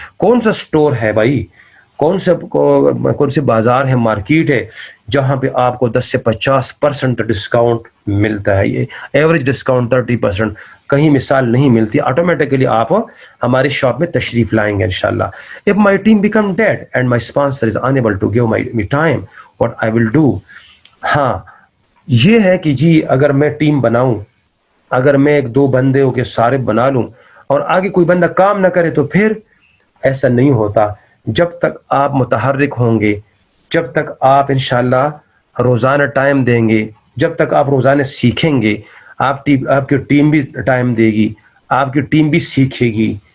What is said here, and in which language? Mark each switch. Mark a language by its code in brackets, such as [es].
[ur] کون سا سٹور ہے بھائی, کون سے بازار ہے, مارکیٹ ہے جہاں پہ آپ کو 10 سے 50% ڈسکاؤنٹ ملتا ہے؟ یہ ایوریج ڈسکاؤنٹ 30%, کہیں مثال نہیں ملتی. آٹومیٹکلی آپ ہماری شاپ میں تشریف لائیں گے انشاءاللہ. [en] If my team become dead and my sponsor is unable to give me time, what I will do? [ur] ہاں یہ ہے کہ جی اگر میں ٹیم بناؤں, اگر میں 1-2 بندے کے سارے بنا لوں اور آگے کوئی بندہ کام نہ کرے تو پھر ایسا نہیں ہوتا. جب تک آپ متحرک ہوں گے، جب تک آپ انشاءاللہ روزانہ ٹائم دیں گے، جب تک آپ روزانہ سیکھیں گے، آپ کی ٹیم بھی ٹائم دے گی، آپ کی ٹیم بھی سیکھے گی.